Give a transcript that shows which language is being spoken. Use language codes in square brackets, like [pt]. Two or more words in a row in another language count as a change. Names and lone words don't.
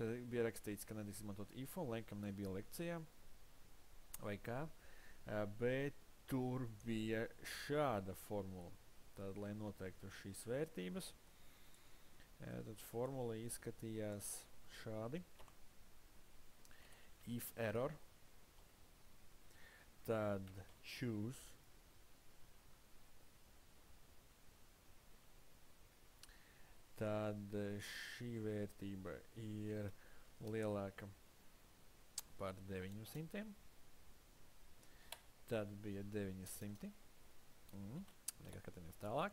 [lv] Bija rakstīts, ka nedrīkst izmantot IFO, laikam nebija lekcijā vai kā, bet tur bija šāda formula. Tad, lai noteiktu šīs vērtības, tad formula izskatījās šādi. [en] If error, tad choose, [lv] tad šī vērtība ir lielāka par 900. Tad bija 900. Tagad skatāmies tālāk.